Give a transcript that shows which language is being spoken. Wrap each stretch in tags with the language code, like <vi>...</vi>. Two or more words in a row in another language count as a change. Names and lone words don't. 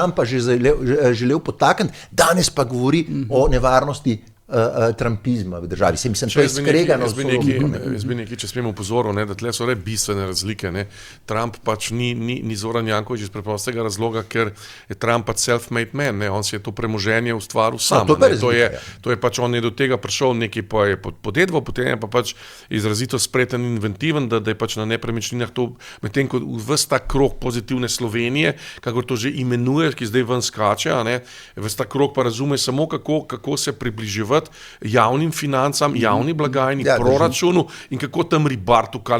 <sl>Trumpa že želel podtakniti, danes pa govori o nevarnosti trumpizma v državi. To je skregano. Jaz bi nekaj, če smemo upozoril, da tle so bistvene razlike. Ne. Trump pač ni Zoran Janković iz preprostega razloga, ker je Trump pač</sl> <en>self-made man.</en> <sl>Ne. On si je to premoženje ustvaril sam. To je pač, on je do tega prišel nekaj pa je podedval, potem je pa pač izrazito spreten in inventiven, da je pač na nepremičninah to, medtem ko ves ta krog pozitivne Slovenije, kako to že imenuje, ki zdaj ven skače, ves ta krog pa razume samo, kako se približevati javnim financam, javni blagajni, proračunu in kako tam ribartu kalne.</sl>